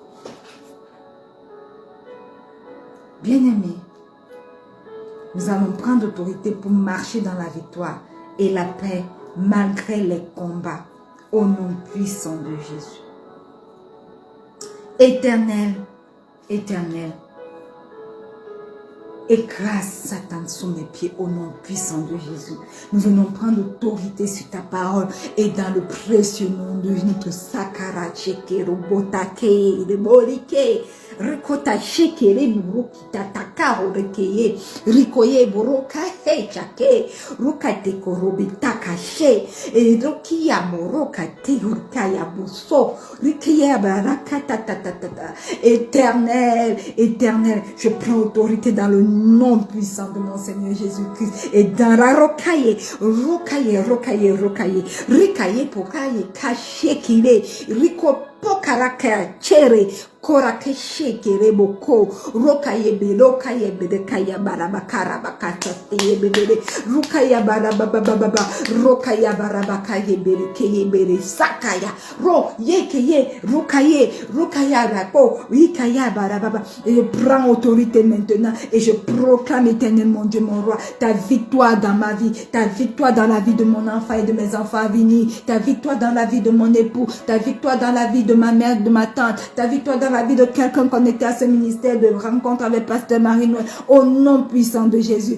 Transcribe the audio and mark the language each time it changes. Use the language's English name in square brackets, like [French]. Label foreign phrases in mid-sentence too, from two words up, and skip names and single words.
[French] Bien-aimés, nous allons prendre autorité pour marcher dans la victoire et la paix malgré les combats au nom puissant de Jésus. Éternel, éternel, écrase Satan sous mes pieds au nom puissant de Jésus. Nous venons prendre autorité sur ta parole et dans le précieux nom de notre Sakara Chekero Botake, de Borike, Rikota Shekere Murukita Takaro Rekeye, Rikoye Buroka Hechake, Rukate Korobitaka She, et Rokia Moroka Teurkaya Buso, Rikaya Barakata Tatatata. Éternel, éternel, je prends autorité dans le nom puissant de mon Seigneur Jésus-Christ et dans la rocaille, rocaille, ricaille, pokaye, caché qu'il est, rico pokaraka, chere, korakeshe, kereboko, rocaille, bede, kaya, barabakara, bakataste, bede, rukaya, barabababa, rokaya, barabakaye, bede, sakaya, ro, yekeye, rukaya, rako, rikaya, barababa. Et je prends autorité maintenant et je proclame, éternel mon Dieu, mon roi, ta victoire dans ma vie, ta victoire dans la vie de mon enfant et de mes enfants à venir, ta victoire dans la vie de mon époux, ta victoire dans la vie de ma mère, de ma tante, ta victoire dans la vie de quelqu'un connecté à ce ministère de rencontre avec Pasteur Marie-Noël, au nom puissant de Jésus.